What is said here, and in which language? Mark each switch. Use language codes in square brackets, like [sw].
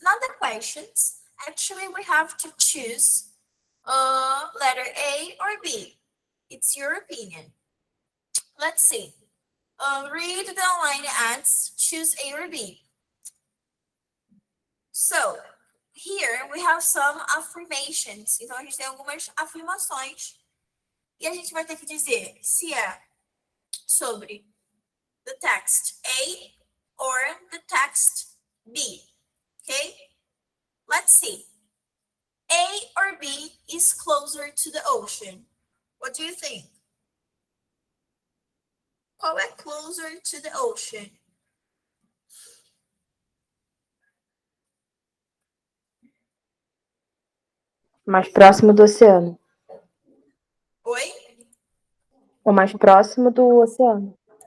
[en] Not the questions. Actually, we have to choose letter A or B. It's your opinion. Let's see. Read the online ads. Choose A or B. So, here we have some affirmations. [pt] Então, a gente tem algumas afirmações. E a gente vai ter que dizer se é sobre [en] the text A or the text B. Okay? Let's see. A or B is closer to the ocean. What do you think? [pt] Qual é [en] closer to the ocean? [pt] Mais próximo do oceano. Oi? O mais próximo do oceano.